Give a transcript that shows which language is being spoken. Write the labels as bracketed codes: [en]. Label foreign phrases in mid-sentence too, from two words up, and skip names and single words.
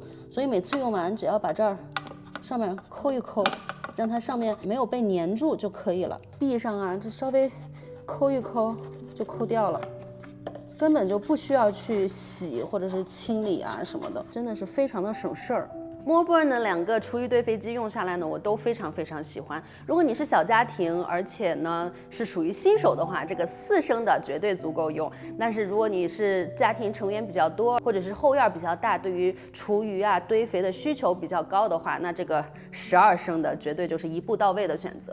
[zh] 所以每次用完，只要把这兒上面摳一摳，讓它上面沒有被粘住就可以了。壁上啊，这稍微摳一摳就摳掉了，根本就不需要去洗或者是清理啊什麼的，真的是非常的省事兒。Moreborn 的2個廚餘堆肥機用下來呢，我都非常非常喜歡。如果你是小家庭，而且呢是屬於新手的話，這個4升的絕對足夠用。但是如果你是家庭成員比較多，或者是後院比較大，對於廚餘啊堆肥的需求比較高的話，那這個12升的絕對就是一步到位的選擇。